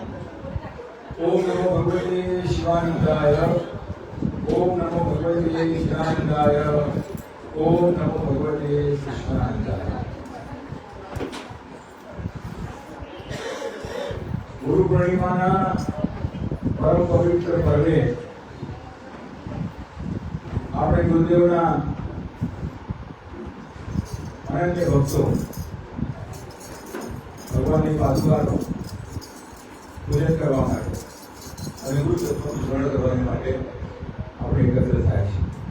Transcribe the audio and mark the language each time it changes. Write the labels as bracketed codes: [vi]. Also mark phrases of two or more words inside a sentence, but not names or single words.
[sa] ओम नमो भगवते शिवानंदाय। ओम नमो भगवते शिवानंदाय। ओम नमो भगवते कृष्णानंदाय। [gu] ગુરુ પૂર્ણિમાના પરમ પવિત્ર પર્વે આપણે ગુરુદેવના અનન્ય ભક્તો ભગવાનની પાદુકાનો પૂજન કરવા માટે અને ગુરુ તત્વનું સ્મરણ કરવા માટે આપણે એકત્ર થાય છે.